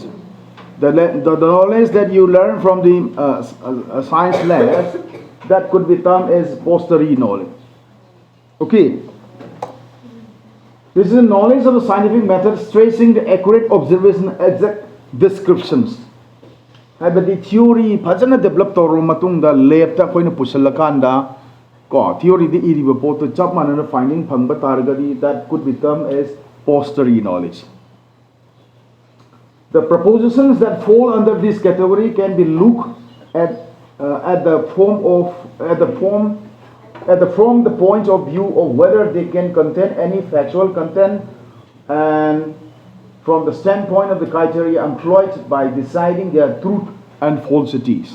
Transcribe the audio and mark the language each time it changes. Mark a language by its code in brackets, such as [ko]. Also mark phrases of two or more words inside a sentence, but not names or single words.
[en] The knowledge that you learn from the science lab that could be termed as posteriori knowledge. Okay. This is the knowledge of the scientific methods tracing the accurate observation, exact descriptions. [mni] Habati theory phajana develop toro matungda lab ta koina pusalakanda ko theory di iri report to chap manana finding phangba targadi [en] that could be termed as posteriori knowledge. The propositions that fall under this category can be looked at from the point of view of whether they can contain any factual content and from the standpoint of the criteria employed by deciding their truth and falsities.